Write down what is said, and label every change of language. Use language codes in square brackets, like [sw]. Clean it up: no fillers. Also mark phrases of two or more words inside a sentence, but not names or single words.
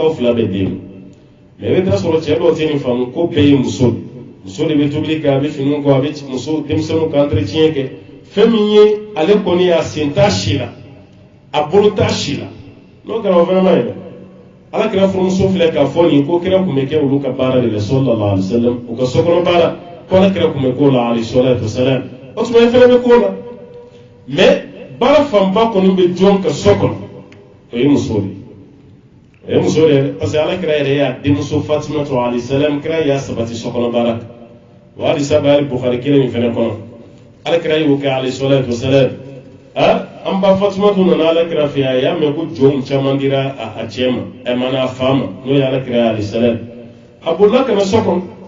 [bm] k'aw fila bɛ den mais i bɛ taa sɔrɔ cɛ dɔw tɛ nin faamu ko bɛɛ ye muso de bɛ tobili kɛ a bɛ finiw kɔ a bɛ muso denmisɛnninw ka entretien kɛ fɛn min ye ale kɔni a sen t'a si la a bolo t'a si la n'o kɛra o fana ma ye dɛ ala kira furumuso filɛ k'a fɔ nin ko kira kun bɛ kɛ olu ka baara de la [ar] صلى الله عليه وسلم [bm] u ka sokɔnɔ baara ko ala kira kun bɛ k'o la [ar] عليه الصلاة والسلام [bm] o tuma i fana bɛ k'o la mais baara fanba kɔni bɛ jɔn ka so kɔnɔ o ye muso de ye muso de ye [fr] parce que [bm] ala kira yɛrɛ y'a denmuso fatimatu [ar] عليه السلام [bm] kira y'a sabati sokɔnɔ baara wa halisa bɛ hali bukhari kelen min fana kɔnɔ ala kira y'o kɛ [ar] عليه الصلاة والسلام [bm] an ba fatimatu nana ala kira fɛ a y'a mɛn ko jɔnw caman dira a cɛ ma a mana a fa ma n'o ye ala kira [ar] عليه السلام [bm] a bolila ka na so kɔnɔ